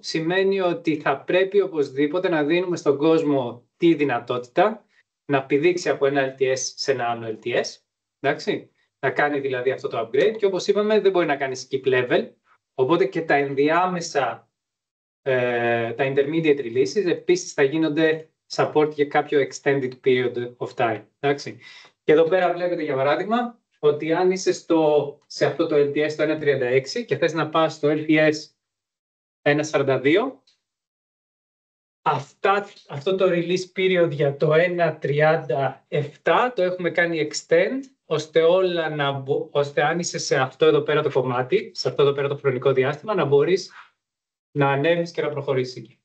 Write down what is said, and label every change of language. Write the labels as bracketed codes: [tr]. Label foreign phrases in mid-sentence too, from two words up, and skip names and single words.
[el] Σημαίνει ότι θα πρέπει οπωσδήποτε να δίνουμε στον κόσμο τη δυνατότητα να πηδήξει από ένα LTS σε ένα άλλο LTS. Εντάξει. Να κάνει δηλαδή αυτό το upgrade και όπως είπαμε δεν μπορεί να κάνει [en] skip level. [el] Οπότε και τα ενδιάμεσα, τα [en] intermediate releases [el] επίσης θα γίνονται support για κάποιο [en] extended period of time. [el] Εντάξει. Και εδώ πέρα βλέπετε για παράδειγμα ότι αν είσαι σε αυτό το LTS το 1.36 και θες να πας στο LTS 1.42, αυτό το [en] release period [el] για το 1.37 το έχουμε κάνει extend, ώστε αν είσαι σε αυτό εδώ πέρα το κομμάτι, σε αυτό εδώ πέρα το χρονικό διάστημα, να μπορείς να ανέβεις και να προχωρήσεις εκεί.